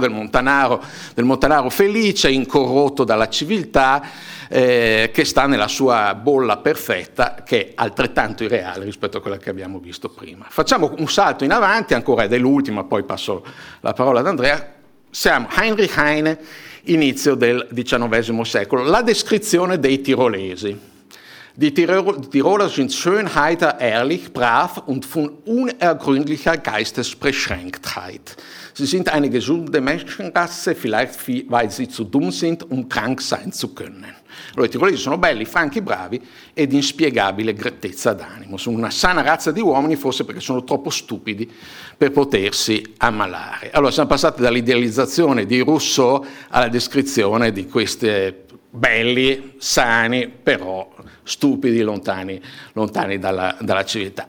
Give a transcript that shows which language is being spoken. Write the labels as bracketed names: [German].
[Italian] del montanaro felice, incorrotto dalla civiltà, che sta nella sua bolla perfetta, che è altrettanto irreale rispetto a quella che abbiamo visto prima. Facciamo un salto in avanti, ancora ed è l'ultima, poi passo la parola ad Andrea. Siamo Heinrich Heine, inizio del XIX secolo, la descrizione dei tirolesi. [German] Die Tiroler sind Schönheiter ehrlich, brav und von unergründlicher Geistesbeschränktheit. Sie sind eine gesunde Menschenrasse, vielleicht weil sie zu dumm sind, um krank sein zu können. [Italian] Allora, i tirolesi sono belli, franchi, bravi ed inspiegabile grettezza d'animo. Sono una sana razza di uomini, forse perché sono troppo stupidi per potersi ammalare. Allora, siamo passati dall'idealizzazione di Rousseau alla descrizione di queste belli, sani, però stupidi, lontani dalla civiltà.